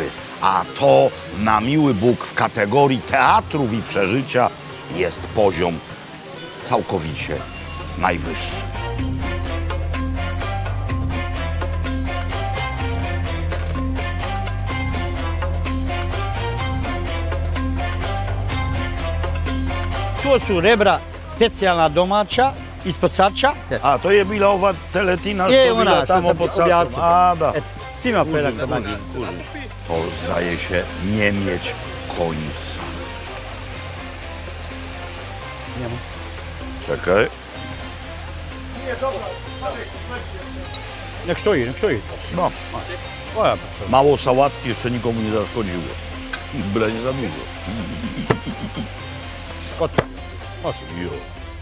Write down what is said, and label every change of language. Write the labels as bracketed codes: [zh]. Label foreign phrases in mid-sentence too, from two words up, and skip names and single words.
[pl] A to na miły Bóg w kategorii teatrów i przeżycia jest poziom całkowicie najwyższy. [bs] To su rebra specijalna domaća, ispod sača. A, to je bila ova teletina što Je bila ona, što tamo sam pod Sačom. objasnio. A, da. Eto, svima pedak da manje. [pl] To zdaje się nie mieć końca. [bs] Njemu. [pl] Czekaj. [bs] Nek stoji. [pl] No, O ja patrzę. mało sałatki jeszcze nikomu nie zaszkodziło. Byle nie za dużo. [bs] Gotovo. Može. Jo.